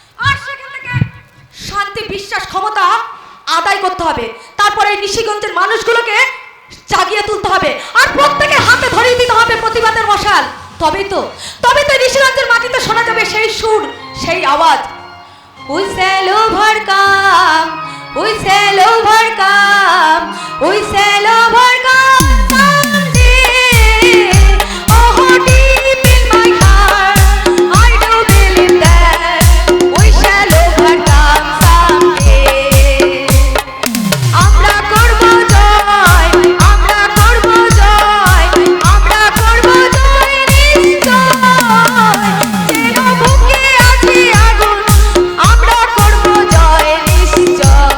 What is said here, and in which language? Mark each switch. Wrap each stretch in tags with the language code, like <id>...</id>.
<bn>আর সেখান থেকে শান্তি, বিশ্বাস, ক্ষমতা আদায় করতে হবে। তারপরে এই নিশিগঞ্জের মানুষগুলোকে জাগিয়ে তুলতে হবে। আর প্রত্যেকের হাতে ধরিয়ে দিতে হবে প্রতিবাদের মশাল। তবেই তো নিশিগঞ্জের মাটিতে শোনা যাবে সেই সুর, সেই আওয়াজ।</bn> <en>We shall overcome, we shall overcome, we shall overcome someday. Oh, deep in my heart, I do believe that we shall overcome someday.</en> <bn>আমরা করব জয়, আমরা করব জয়, আমরা করব জয় নিশ্চয়। যেন বুকে আছে আগুন, আমরা করব জয় নিশ্চয়।</bn>